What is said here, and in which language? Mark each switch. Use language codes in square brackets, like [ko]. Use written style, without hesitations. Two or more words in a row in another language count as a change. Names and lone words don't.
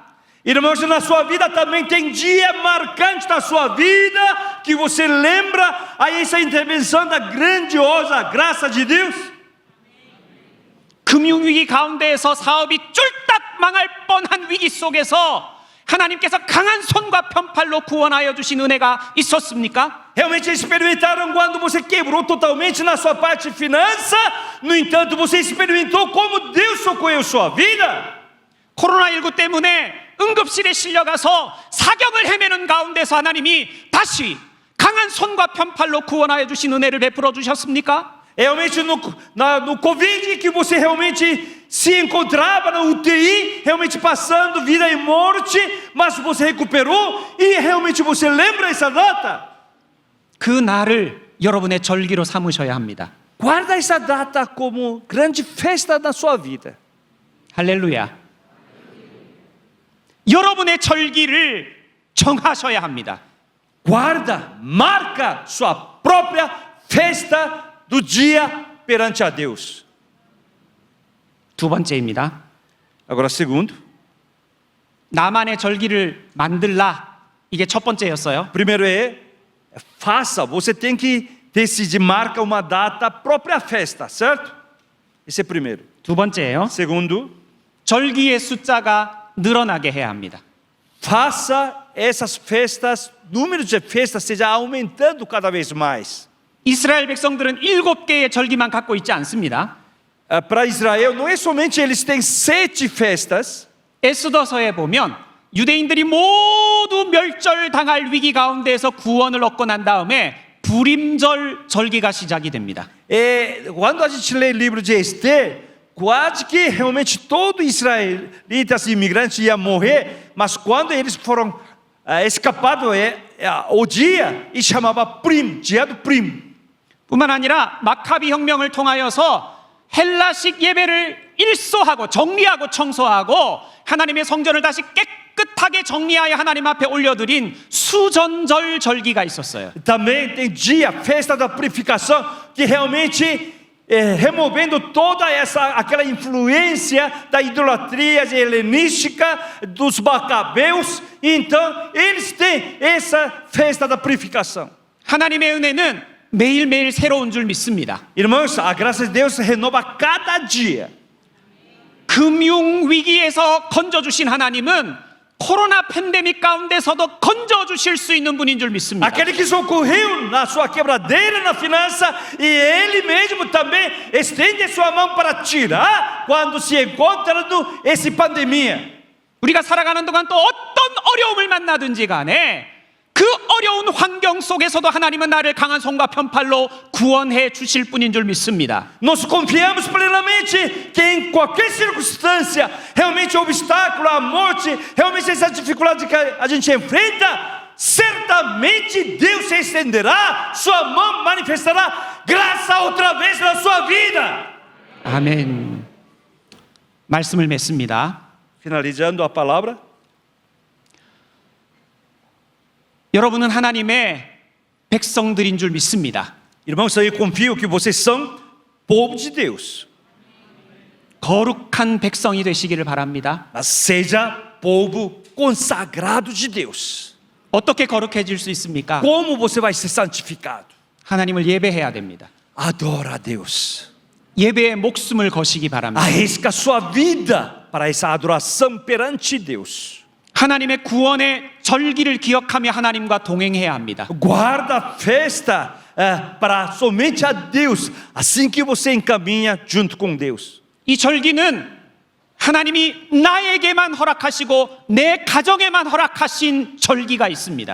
[pt] Irmãos, na sua vida também tem dia marcante da sua vida que você lembra a essa intervenção da grandiosa graça de Deus. [ko] 금융위기 가운데에서 사업이 쫄딱 망할 뻔한 위기 속에서 하나님께서 강한 손과 편팔로 구원하여 주신 은혜가 있었습니까? [pt] Realmente experimentaram quando você quebrou totalmente na sua parte de finança, no entanto você experimentou como Deus socorreu sua vida. [ko] 코로나19 때문에 응급실에 실려가서 사경을 헤매는 가운데서 하나님이 다시 강한 손과 편팔로 구원하여 주신 은혜를 베풀어 주셨습니까? [pt] É realmente no Covid que você realmente se encontrava na UTI, realmente passando vida e morte, mas você recuperou e realmente você lembra essa data? [ko] 그 날을 여러분의 절기로 삼으셔야 합니다. [pt] Guarda essa data como grande festa na sua vida. [ko] 할렐루야. 여러분의 절기를 정하셔야 합니다. [pt] Guarda, marca sua própria festa do dia perante a Deus. [ko] 두 번째입니다. [pt] Agora, segundo. [ko] 나만의 절기를 만들라. 이게 첫 번째였어요. [pt] Primeiro faça. Você tem que decidir, marca uma data, própria festa, certo? Esse é primeiro. [ko] 두 번째예요. [pt] Segundo, [ko] 절기의 숫자가 늘어나게 해야 합니다. [pt] faça essas festas, número de festas seja aumentando cada vez mais. [ko] 이스라엘 백성들은 7개의 절기만 갖고 있지 않습니다. [pt] Para Israel, não é somente eles têm 7 festas. [ko] 에스더서에 보면 유대인들이 모두 멸절당할 위기 가운데에서 구원을 얻고 난 다음에 불임절 절기가 시작이 됩니다. [pt] Quando a gente lê o livro de Esther, quase que realmente todo israelitas e imigrantes ia morrer, mas quando eles foram escapados, o dia e chamava Purim, dia do Purim. [ko] 뿐만 아니라 마카비 혁명을 통하여서 헬라식 예배를 일소하고 정리하고 청소하고 하나님의 성전을 다시 깨끗하게 정리하여 하나님 앞에 올려드린 수전절 절기가 있었어요. [pt] Também tem dia, festa da purificação, que realmente removendo toda aquela influência da idolatria helenística dos macabeus. Então eles têm essa festa da purificação. [ko] 하나님의 은혜는 매일매일 새로운 줄 믿습니다. [pt] Irmãos, a graça de Deus se renova cada dia. [ko] 금융 위기에서 건져주신 하나님은 코로나 팬데믹 가운데서도 건져주실 수 있는 분인 줄 믿습니다. [pt] Aquele que socorreu na sua quebradeira na finança, e Ele mesmo também estende sua mão para tirar quando se encontra essa pandemia. [ko] 우리가 살아가는 동안 또 어떤 어려움을 만나든지 간에 그 어려운 환경 속에서도 하나님은 나를 강한 손과 편팔로 구원해 주실 분인 줄 믿습니다. [pt] Nós confiamos plenamente que em qualquer circunstância, realmente o obstáculo, a morte, realmente essa dificuldade que a gente enfrenta, certamente Deus estenderá sua mão, manifestará graça outra vez na sua vida. [ko] 아멘. 말씀을 맺습니다. [pt] Finalizando a palavra. [ko] 여러분은 하나님의 백성들인 줄 믿습니다. [pt] Irmãos, eu confio que vocês são povo de Deus. [ko] 거룩한 백성이 되시기를 바랍니다. [pt] Mas seja povo consagrado de Deus. [ko] 어떻게 거룩해질 수 있습니까? [pt] Como você vai ser santificado? [ko] 하나님을 예배해야 됩니다. [pt] Adora a Deus. [ko] 예배에 목숨을 거시기 바랍니다. [pt] Arrisca sua vida para essa adoração perante Deus. [ko] 하나님의 구원의 절기를 기억하며 하나님과 동행해야 합니다. [pt] Guarda a festa para somente a Deus, assim que você encaminha junto com Deus. [ko] 이 절기는 하나님이 나에게만 허락하시고 내 가정에만 허락하신 절기가 있습니다.